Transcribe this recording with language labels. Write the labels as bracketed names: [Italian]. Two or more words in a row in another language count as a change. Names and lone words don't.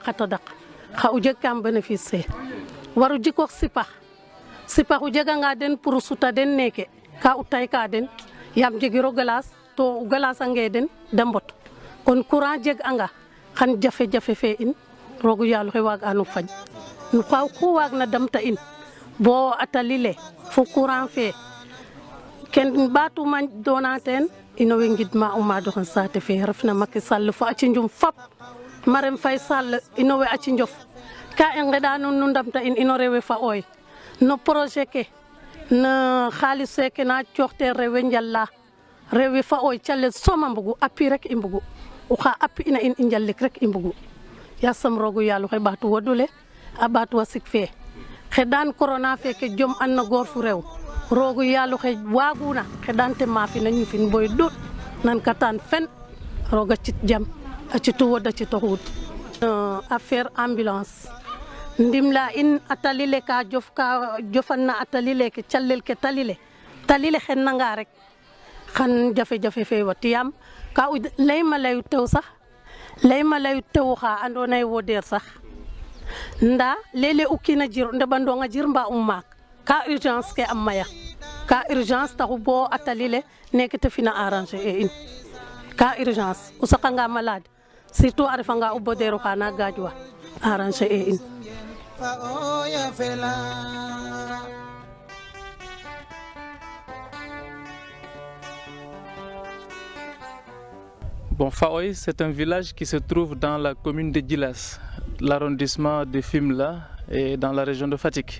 [Serer] xa tadak xa o jeg kam bénéfice fe waru jikook sipax o jeganga den pour suta den neke ka o tay ka den yaam jegiro glace to o glace ange den da mbot kon courant jeg anga xan jafe-jafe fe in rogu yàlla xe waag anu faj nu xaw ku waag na damta in bo a tali le fo courant fe ken ɓatuma dona teen ino way ngidma o maado xan saate fe refna Macky Sall fo a cinjum fop Marème Faye Sall ino way a cinjof ka i ngeɗa nuun nu ndamta in ino rewe fa oy no projet ke no xaalis feke na cooxte rewe njala rewe fa oy calel som a mbugu appui rek i mbugu oxa appi ina in i njalik rek i mbugu yasam rogu yàlla xe ɓaatu wodule a ɓaatu wasik fe xeɗan corona feke jom an na goor fu rew rogu yalu xe waguna xedante ma fi nañu fin boy dut nan katan fen roga ci jam a ci tuwoda ci toxut affaire ambulance ndimla in atalile ka jofanna atalile ke callel ke talile xen nanga rek xan jafe-jafe fe watiyam ka layma layu tew sax layma layu tew xa andona ye woder sax nda lele ukina jir ndebandonga jir mba ummak ka urgence ke am maya ka urgence taxu bo atalile nek te fina arranger e in ka urgence o sakanga [French] malade surtout [Serer] a refanga o bodero xana gajwa arranger e in [French] Bon, Faoy, c'est un village qui se trouve dans la commune de Djilas, l'arrondissement de Fimela et dans la région de Fatick.